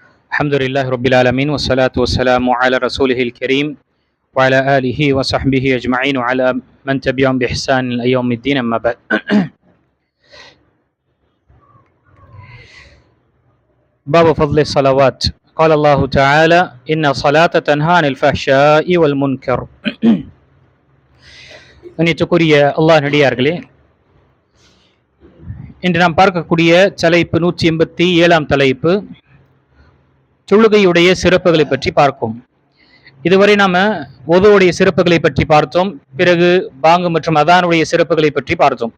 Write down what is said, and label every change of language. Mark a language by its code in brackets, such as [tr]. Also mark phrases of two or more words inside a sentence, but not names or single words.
[ar] الحمد لله رب العالمين والصلاة والسلام على رسوله الكريم وعلى آله وصحبه أجمعين وعلى من تبعهم بإحسان إلى يوم الدين أما بعد باب فضل الصلوات قال الله تعالى إن الصلاة تنهى عن الفحشاء والمنكر [ta] கண்ணியத்துக்குரிய அல்லாஹ் நடிகார்களே, இன்று நாம் பார்க்கக்கூடிய தலைப்பு 187ஆம் தலைப்பு தொழுகையுடைய சிறப்புகளை பற்றி பார்க்கும். இதுவரை நாம ஒதுவுடைய சிறப்புகளை பற்றி பார்த்தோம், பிறகு பாங்கு மற்றும் அதானுடைய சிறப்புகளை பற்றி பார்த்தோம்.